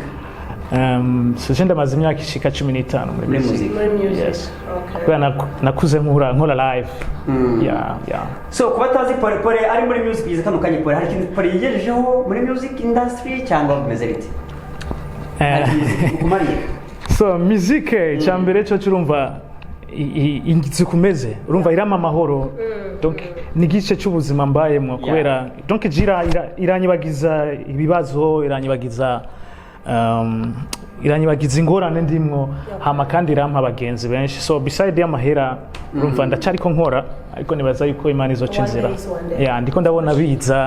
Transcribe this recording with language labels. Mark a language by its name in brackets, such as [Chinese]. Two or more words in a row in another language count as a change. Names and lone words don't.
[Rundi] So maze imyaka ishika 15 muri muzika. Yes. Okay. Kwa nakuze nkora live. Yeah. So kuba tazi Pole ari muri music yize kano kanye Pole hari ikintu Pole yigejejeho muri [English] music industry [Rundi] cyangwa bimeze bite? So music cyambere cyo cyurumva ingize kumeze urumva irama amahoro donc nigice cy'ubuzima mbayemo kubera donc iranyibagiza ibibazo iranyibagiza ingorane ndimwo hama kandi irampa abagenzi benshi so beside y'amahera urumva ndacari ko nkora ariko nibaza yuko Imana izocinzira ndiko ndabona biza